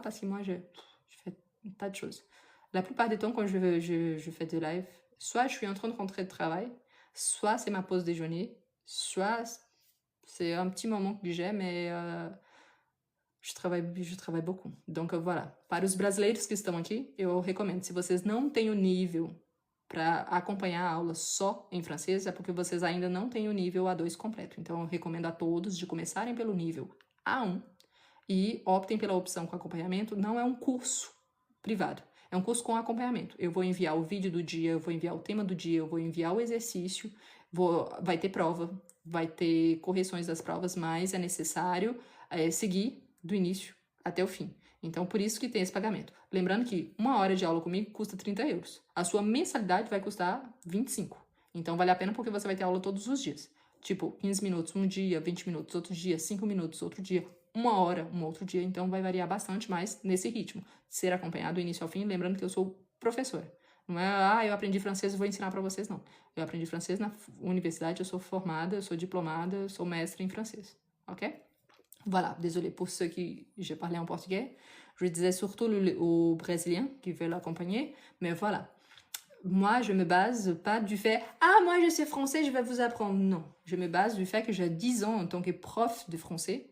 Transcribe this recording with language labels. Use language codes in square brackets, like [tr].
[fr] Parce que moi, je fais un tas de choses. La plupart du temps, quand je fais des lives, soit je suis en train de rentrer de travail, soit c'est ma pause déjeuner, soit c'est un petit moment que j'ai, mais je trabalho beaucoup. Donc, voilà. [pt] Para os brasileiros que estão aqui, eu recomendo. Se vocês não têm o nível para acompanhar a aula só em francês, é porque vocês ainda não têm o nível A2 completo. Então, eu recomendo a todos de começarem pelo nível A1 e optem pela opção com acompanhamento. Não é um curso privado, é um curso com acompanhamento. Eu vou enviar o vídeo do dia, eu vou enviar o tema do dia, eu vou enviar o exercício, vai ter prova, vai ter correções das provas, mas é necessário seguir do início até o fim. Então, por isso que tem esse pagamento. Lembrando que uma hora de aula comigo custa 30 euros. A sua mensalidade vai custar 25. Então, vale a pena porque você vai ter aula todos os dias. Tipo, 15 minutos um dia, 20 minutos outro dia, 5 minutos outro dia, uma hora um outro dia. Então, vai variar bastante mais nesse ritmo. Ser acompanhado do início ao fim. Lembrando que eu sou professora. Não é, eu aprendi francês e vou ensinar para vocês, não. Eu aprendi francês na universidade, eu sou formada, eu sou diplomada, eu sou mestre em francês. Ok? [fr] Voilà, désolé pour ceux qui... J'ai parlé en portugais. Je disais surtout aux Brésiliens qui veulent accompagner. Mais voilà. Moi, je me base pas du fait « Ah, moi, je sais français, je vais vous apprendre. » Non. Je me base du fait que j'ai 10 ans en tant que prof de français.